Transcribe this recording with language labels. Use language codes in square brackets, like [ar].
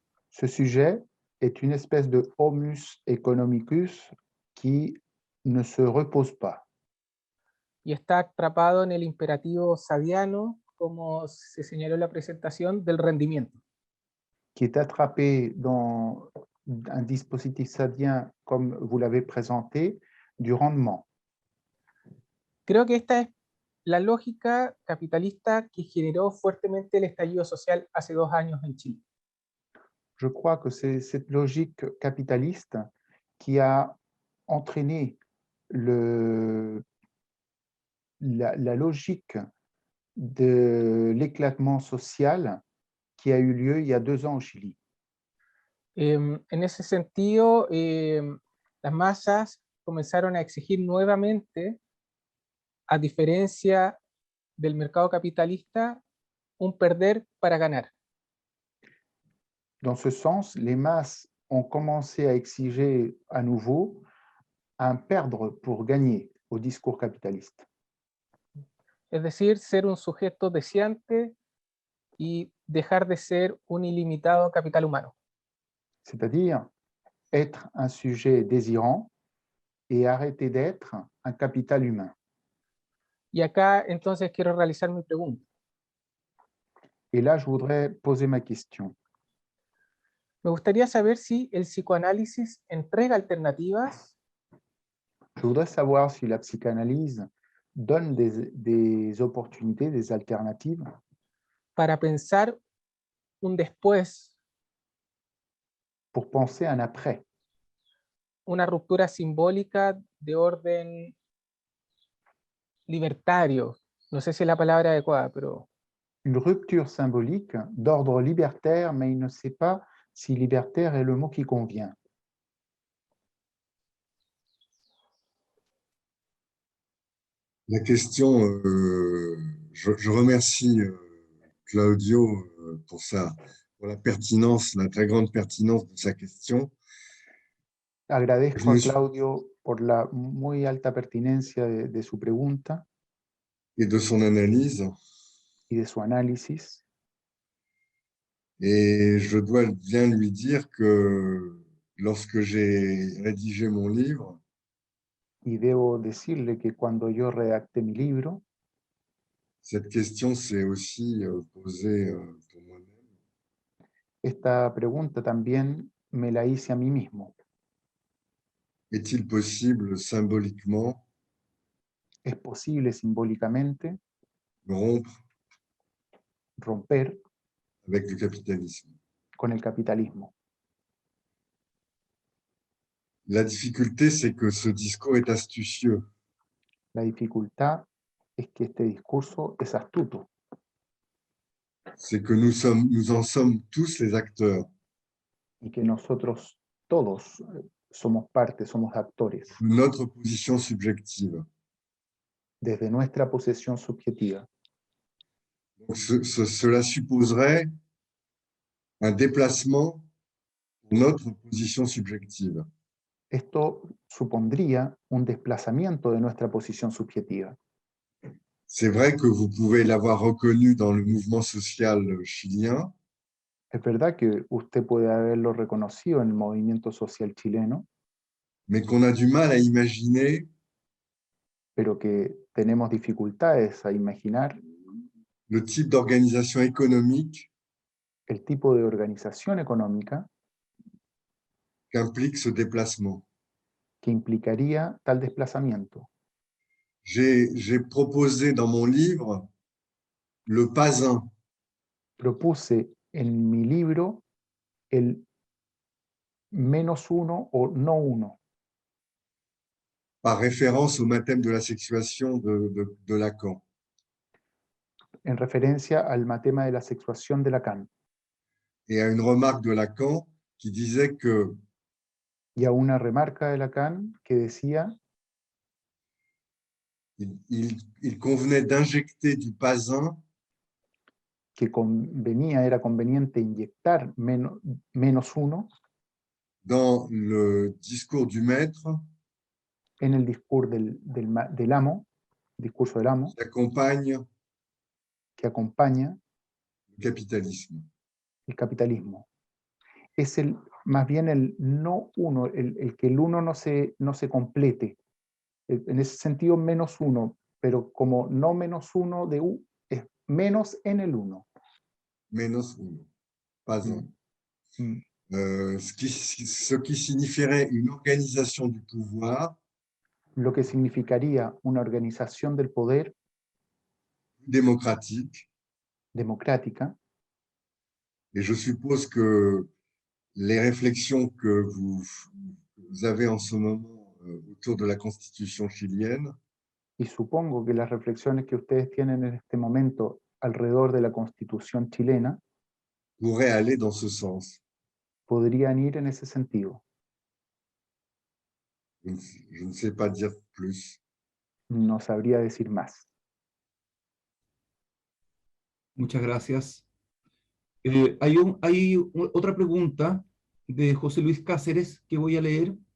[fr] ce sujet est une espèce de homus economicus qui ne se repose pas. [es] Y está atrapado en el imperativo sadiano, como se señaló en la presentación, del rendimiento. [fr] Qui est attrapé dans un dispositif sadien, comme vous l'avez présenté, du rendement. [es] Creo que esta es la lógica capitalista que generó fuertemente el estallido social hace 2 años en Chile. [fr] Je crois que c'est cette logique capitaliste qui a entraîné la logique de l'éclatement social qui a eu lieu il y a 2 ans au Chili. [es] En ese sentido, las masas comenzaron a exigir nuevamente, a diferencia del mercado capitalista, un perder para ganar. [fr] Dans ce sens, les masses ont commencé à exiger à nouveau un perdre pour gagner au discours capitaliste. [es] Es decir, ser un sujeto deseante y dejar de ser un ilimitado capital humano. [fr] C'est-à-dire être un sujet désirant et arrêter d'être un capital humain. [es] Y acá entonces quiero realizar mi pregunta. [fr] Et là, je voudrais poser ma question. [es] Me gustaría saber si el psicoanálisis entrega alternativas [fr] Je voudrais savoir si la psychanalyse donne des opportunités, des alternatives [es] para pensar un después, [fr] pour penser un après, [es] una ruptura simbólica de orden libertario. No sé si es la palabra adecuada, pero [fr] une rupture symbolique d'ordre libertaire, mais il ne sait pas si libertaire est le mot qui convient. La question, je remercie Claudio pour la pertinence, la très grande pertinence de sa question. [es] Agradezco a Claudio por la muy alta pertinencia de su pregunta [fr] et de son analyse. [es] y de su análisis. [fr] Et je dois bien lui dire que lorsque j'ai rédigé mon livre, [es] Y debo decirle que cuando yo redacté mi libro, [fr] cette question s'est aussi posée pour moi-même. [es] esta pregunta también me la hice a mí mismo. [fr] Est-il possible symboliquement [es] ¿Es posible simbólicamente [fr] rompre [es] romper [fr] avec le capitalisme? [es] con el capitalismo? [fr] La difficulté, c'est que ce discours est astucieux. [es] La dificultad es que este discurso es astuto, [fr] C'est que nous en sommes tous les acteurs. [es] y que nosotros todos somos parte, somos actores, [fr] De notre position subjective. [es] desde nuestra posesión subjetiva. [fr] Donc, cela supposerait un déplacement pour notre position subjective. [es] Esto supondría un desplazamiento de nuestra posición subjetiva. [fr] C'est vrai que vous pouvez l'avoir reconnu dans le mouvement social chilien, [es] Es verdad que usted puede haberlo reconocido en el movimiento social chileno, [fr] mais qu'on a du mal à imaginer [es] pero que tenemos dificultades a imaginar [fr] le type d'organisation économique [es] el tipo de organización económica [fr] qu'implique ce déplacement. [es] que implicaría tal desplazamiento. [fr] J'ai proposé dans mon livre le pas un, [es] Propuse en mi libro el -1 o no 1, [fr] par référence au mathème de la sexuation de Lacan. [es] en referencia al matema de la sexuación de Lacan [fr] Et à une remarque de Lacan qui disait que [es] y a una remarca de Lacan que decía [fr] il convenait d'injecter du pas un [es] que era conveniente inyectar -1 [fr] dans le discours du maître [es] en el discurso del amo, discurso del amo, [fr] qui accompagne [es] que acompaña [fr] le capitalisme. [es] el capitalismo. Es más bien el no uno, el que el uno no se complete. En ese sentido, -1, pero como no -1 de U, es menos en el 1. Menos uno, [fr] pas un. Mm. Ce qui signifierait une organisation du pouvoir [es] Lo que significaría una organización del poder [fr] démocratique. [es] democrática. [fr] Et je suppose que les réflexions que vous avez en ce moment autour de la constitution chilienne [es] Y supongo que las reflexiones que ustedes tienen en este momento alrededor de la Constitución chilena [fr] pourraient aller dans ce sens. [es] podrían ir en ese sentido. [fr] Je ne sais pas dire plus. [es] No sabría decir más. Muchas gracias. Hay otra pregunta de José Luis Cáceres que voy a leer.